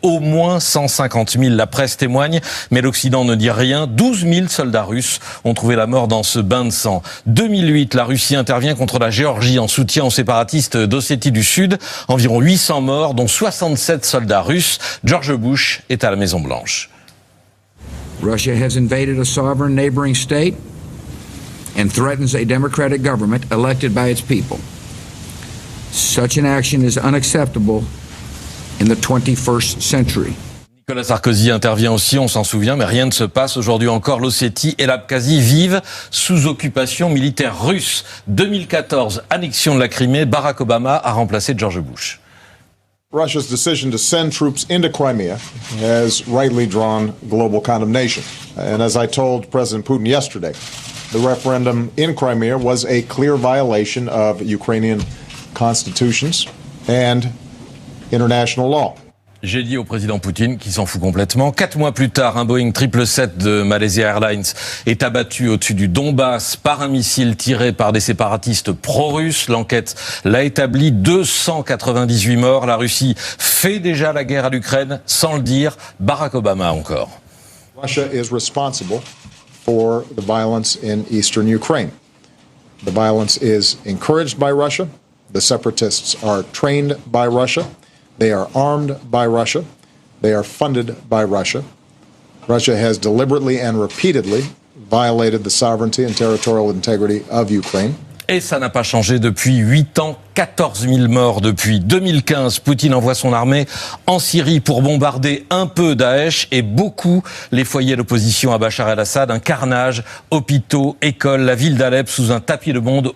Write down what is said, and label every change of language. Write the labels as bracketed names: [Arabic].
[French] Au moins 150 000, la presse témoigne, mais l'Occident ne dit rien. 12 000 soldats russes ont trouvé la mort dans ce bain de sang. 2008, la Russie intervient contre la Géorgie en soutien aux séparatistes d'Ossétie du Sud. Environ 800 morts, dont 67 soldats russes. George Bush est à la Maison-Blanche. [English] Russia has invaded a sovereign neighboring state and threatens a democratic government elected by its people. Such an action is unacceptable in the 21st century. [French] Nicolas Sarkozy intervient aussi, on s'en souvient, mais rien ne se passe. Aujourd'hui encore, l'Ossétie et l'Abkhazie vivent sous occupation militaire russe. 2014, annexion de la Crimée, Barack Obama a remplacé George Bush. [English] Russia's decision to send troops into Crimea has rightly drawn global condemnation. And as I told President Putin yesterday, the referendum in Crimea was a clear violation of Ukrainian constitutions and international law. [French] J'ai dit au président Poutine qu'il s'en fout complètement. 4 mois plus tard, un Boeing 777 de Malaysia Airlines est abattu au-dessus du Donbass par un missile tiré par des séparatistes pro-russes. L'enquête l'a établi, 298 morts. La Russie fait déjà la guerre à l'Ukraine, sans le dire. Barack Obama encore. [English] Russia is responsible for the violence in eastern Ukraine. The violence is encouraged by Russia. The separatists are trained by Russia. They are armed by Russia. They are funded by Russia. Russia has deliberately and repeatedly violated the sovereignty and territorial integrity of Ukraine. [French] Et ça n'a pas changé depuis 8 ans, 14 000 morts depuis 2015. Poutine envoie son armée en Syrie pour bombarder un peu Daesh et beaucoup les foyers d'opposition à Bachar el-Assad. Un carnage, hôpitaux, écoles, la ville d'Alep sous un tapis de bombes.